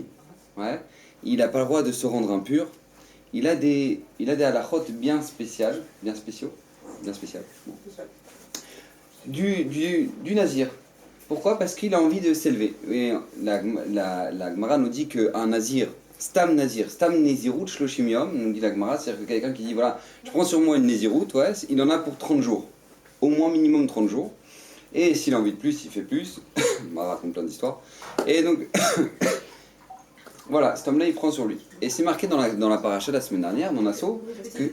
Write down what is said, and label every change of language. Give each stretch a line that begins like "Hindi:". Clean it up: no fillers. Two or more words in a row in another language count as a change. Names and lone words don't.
French: Ouais. Il n'a pas le droit de se rendre impur. Il a des halachot bien spéciaux. Bon. Du nazir. Pourquoi? Parce qu'il a envie de s'élever. Et la Gemara nous dit qu'un nazir,
Hebrew: סתם נזירות שלושים יום,
French: nous dit la Gemara, c'est-à-dire que quelqu'un qui dit voilà, je prends sur moi une nezirut, ouais, il en a pour 30 jours. Au moins minimum 30 jours. Et s'il a envie de plus, il fait plus. On raconte plein d'histoires. Et donc, voilà, cet homme-là, il prend sur lui. Et c'est marqué dans la paracha la semaine dernière, dans Nassau, que...